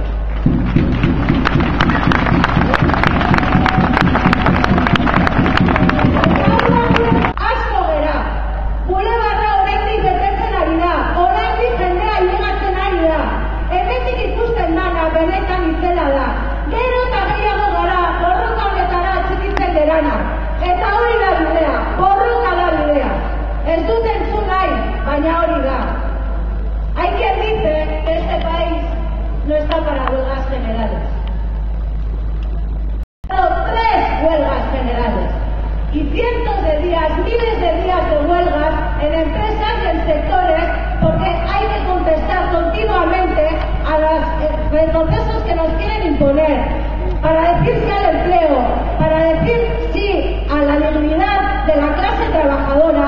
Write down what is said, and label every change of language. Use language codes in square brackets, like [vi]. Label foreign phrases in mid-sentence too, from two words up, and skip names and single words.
[eu] Asko gera, bulebarra oraindik betetzen ari da, oraindik jendea ilegatzen ari da, hemendik ikusten dana benetan itzela da, gero eta gehiago gara, borroka honetara atxikitzen gerana, eta hori da bidea, borroka da bidea. Ez dut entzun nahi, baina hori da. [es] Hay quien dice que este país no está para huelgas generales. Pero 3 huelgas generales y cientos de días, miles de días de huelgas en empresas y en sectores porque hay que contestar continuamente a los retrocesos que nos quieren imponer para decir sí al empleo, para decir sí a la dignidad de la clase trabajadora.